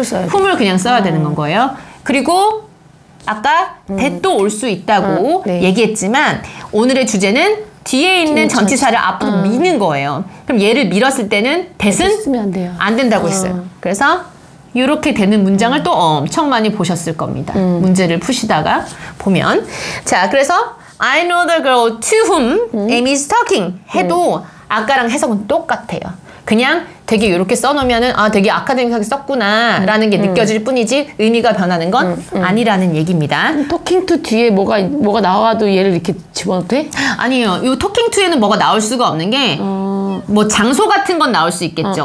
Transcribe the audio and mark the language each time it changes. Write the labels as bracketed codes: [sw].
[ko] whom을 그냥 써야 되는 건 거예요. 그리고 아까 that도 올 수 있다고 얘기했지만 오늘의 주제는 뒤에 있는 전치사를 앞으로 미는 거예요. 그럼 얘를 밀었을 때는 that은 안 된다고 했어요. 그래서 이렇게 되는 문장을 또 엄청 많이 보셨을 겁니다. 문제를 푸시다가 보면. 자, 그래서 [en] I know the girl to whom Amy is talking [ko] 해도 아까랑 해석은 똑같아요. 그냥 되게 이렇게 써놓으면은 아 되게 아카데믹하게 썼구나 라는 게 느껴질 뿐이지 의미가 변하는 건 아니라는 얘기입니다. talking to 뒤에 뭐가 나와도 얘를 이렇게 집어넣어도 돼? 아니에요. 이 talking to에는 뭐가 나올 수가 없는 게 뭐 장소 같은 건 나올 수 있겠죠.